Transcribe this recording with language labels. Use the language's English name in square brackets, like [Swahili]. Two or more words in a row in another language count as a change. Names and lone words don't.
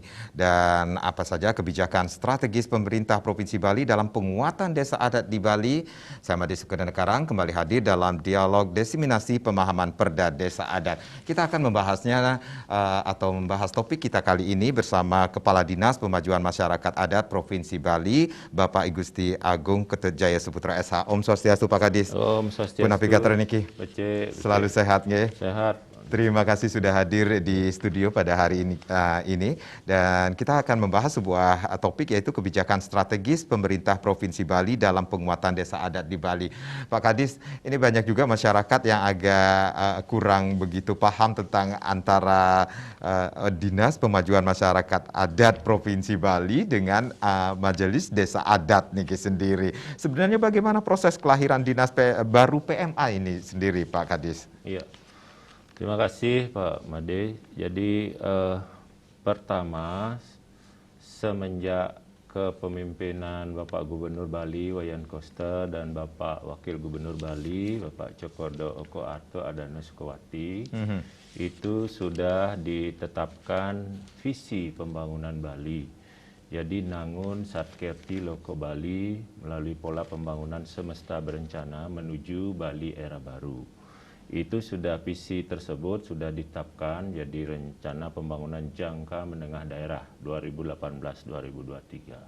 [Indonesian] Dan apa saja kebijakan strategis pemerintah Provinsi Bali dalam penguatan desa adat di Bali? Saya Made Sukedenekarang kembali hadir dalam dialog diseminasi pemahaman Perda Desa Adat. Kita akan membahasnya atau membahas topik kita kali ini bersama Kepala Dinas Pemajuan Masyarakat Adat Provinsi Bali, Bapak Igusti Agung Ketut Jaya Saputra SH. [Balinese] Om Swastiastu Pak Kadis. Om Swastiastu. Punapigatur niki. Bece. [Indonesian] Selalu sehat nggih? Sehat. Terima kasih sudah hadir di studio pada hari ini dan kita akan membahas sebuah topik yaitu kebijakan strategis pemerintah Provinsi Bali dalam penguatan desa adat di Bali. Pak Kadis, ini banyak juga masyarakat yang agak kurang begitu paham tentang antara Dinas Pemajuan Masyarakat Adat Provinsi Bali dengan Majelis Desa Adat nih sendiri. Sebenarnya bagaimana proses kelahiran Dinas baru PMA ini sendiri, Pak Kadis? Iya. Terima kasih Pak Made. Jadi pertama semenjak kepemimpinan Bapak Gubernur Bali Wayan Koster dan Bapak Wakil Gubernur Bali Bapak Cokordo Oko Arto Adana Sukawati, itu sudah ditetapkan visi pembangunan Bali. Jadi Nangun Satkerti Loko Bali melalui pola pembangunan semesta berencana menuju Bali era baru. Itu sudah visi tersebut sudah ditetapkan jadi rencana pembangunan jangka menengah daerah 2018-2023.